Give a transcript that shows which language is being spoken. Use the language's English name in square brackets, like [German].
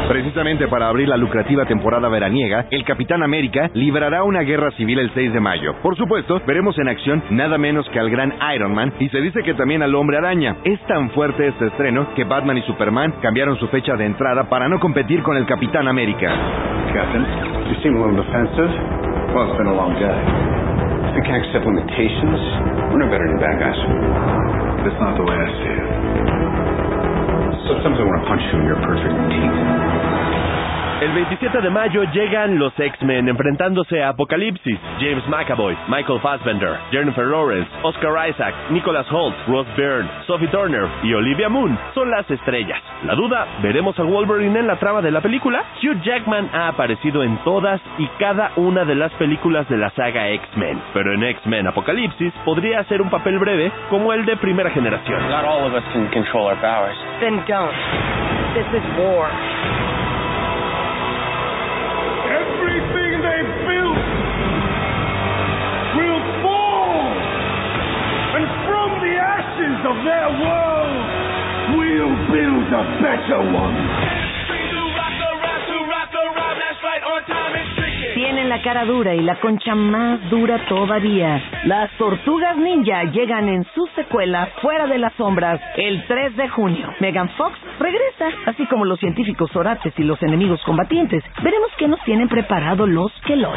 [Spanish] Precisamente para abrir la lucrativa temporada veraniega, el Capitán América librará una guerra civil el 6 de mayo. Por supuesto, veremos en acción nada menos que al gran Iron Man y se dice que también al Hombre Araña. Es tan fuerte este estreno que Batman y Superman cambiaron su fecha de entrada para no competir con el Capitán América. [English] Captain, you seem a little defensive. Well, it's been a long day. If we can't accept limitations, we're no better than bad guys. That's not the way I see it. Sometimes I want to punch you in your perfect teeth. [Spanish] El 27 de mayo llegan los X-Men enfrentándose a Apocalipsis, James McAvoy, Michael Fassbender, Jennifer Lawrence, Oscar Isaac, Nicholas Holt, Rose Byrne, Sophie Turner y Olivia Munn son las estrellas. La duda, ¿veremos a Wolverine en la trama de la película? Hugh Jackman ha aparecido en todas y cada una de las películas de la saga X-Men, pero en X-Men Apocalipsis podría hacer un papel breve como el de primera generación. [English] Not all of us can control our powers. Then don't. This is war. Of their world, we'll build a better one. [Spanish] Tienen la cara dura y la concha más dura todavía. Las Tortugas Ninja llegan en su secuela Fuera de las Sombras el 3 de junio. Megan Fox regresa, así como los científicos orates y los enemigos combatientes. Veremos qué nos tienen preparado los Keloids.